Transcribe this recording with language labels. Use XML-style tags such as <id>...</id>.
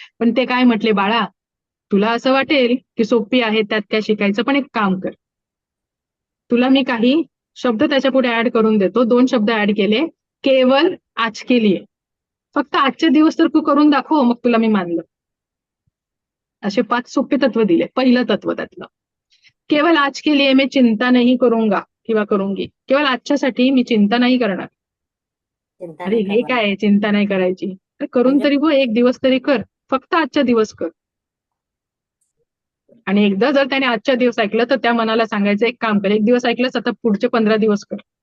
<mr>पण ते काय म्हटले, बाळा तुला असं वाटेल की सोपी आहे, त्यात काय शिकायचं, पण एक काम कर, तुला मी काही शब्द त्याच्या पुढे ऍड करून देतो. 2 शब्द ऍड केले,</mr> <hi>केवल आज के लिए,</hi> <mr>फक्त आजचे दिवस तर तू करून दाखव, मग तुला मी मानलं. असे 5 सोपे तत्व दिले. पहिलं तत्व त्यातलं,</mr> <hi>केवल आज के लिए मैं चिंता नहीं करूंगा किंवा करूंगी.</hi> <mr>केवळ आजच्यासाठी मी चिंता नाही करणार. अरे हे काय चिंता नाही करायची? तर करून तरी हो, एक दिवस तरी कर, फक्त आजच्या दिवस कर. आणि एकदा जर त्याने आजच्या दिवस ऐकलं तर त्या मनाला सांगायचं, एक काम कर, एक दिवस ऐकलंच आता पुढचे 15 दिवस कर.</mr>